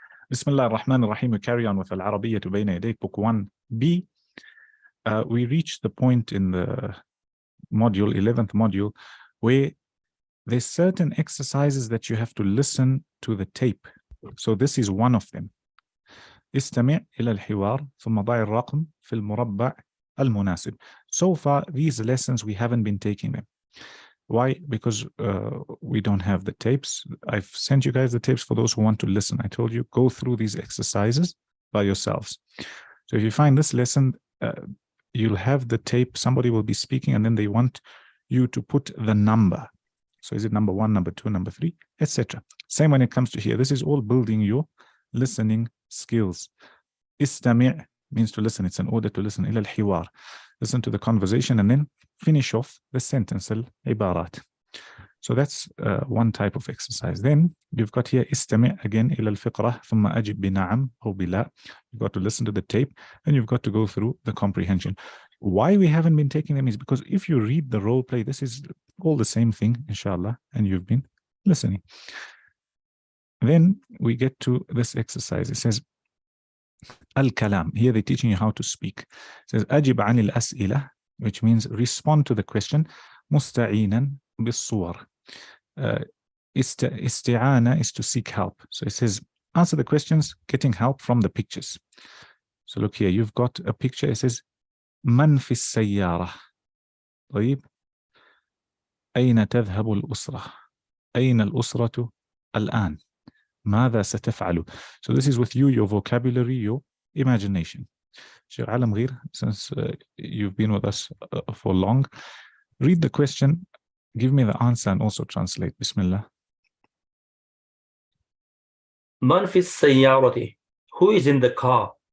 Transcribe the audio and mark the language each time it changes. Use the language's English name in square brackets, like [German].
[Arabic] Bismillah ar-Rahman ar-Rahim. [English] We carry on with Al-Arabiyyah Bayna Yadayk, Book 1b. We reached the point in the module, 11th module, where there's certain exercises that you have to listen to the tape. So this is one of them. [Arabic] استمع إلى الحوار ثم ضع الرقم في المربع المناسب. [English] So far, these lessons, we haven't been taking them. Why? Because we don't have the tapes. I've sent you guys the tapes for those who want to listen. I told you, go through these exercises by yourselves. So if you find this lesson, you'll have the tape, somebody will be speaking, and then they want you to put the number. So is it number 1, number 2, number 3, etc. Same when it comes to here. This is all building your listening skills. استمع means to listen. It's an order to listen. [Arabic] إلى الحوار. [English] Listen to the conversation and then finish off the sentence, العبارات. So that's one type of exercise. Then you've got here [Arabic] استمع again إلى الفقرة ثم أجب بنعم أو بلا. [English] You've got to listen to the tape and you've got to go through the comprehension. Why we haven't been taking them is because if you read the role play, this is all the same thing, inshallah, and you've been listening. Then we get to this exercise. It says Al-Kalam. Here they're teaching you how to speak. It says [Arabic] أجب عن الأسئلة, [English] which means respond to the question. [Arabic] مستعينا بالصور. [English] استعانة is to seek help. So it says answer the questions, getting help from the pictures. So look here, you've got a picture. It says [Arabic] من في السيارة. طيب أين تذهب الأسرة؟ أين الأسرة الآن؟ ماذا ستفعل? [English] So this is with you, your vocabulary, your imagination. Sheikh Alam Gheer, since you've been with us for long, read the question, give me the answer, and also translate. [Arabic] Bismillah. من في السيارة? [English] Who is in the car?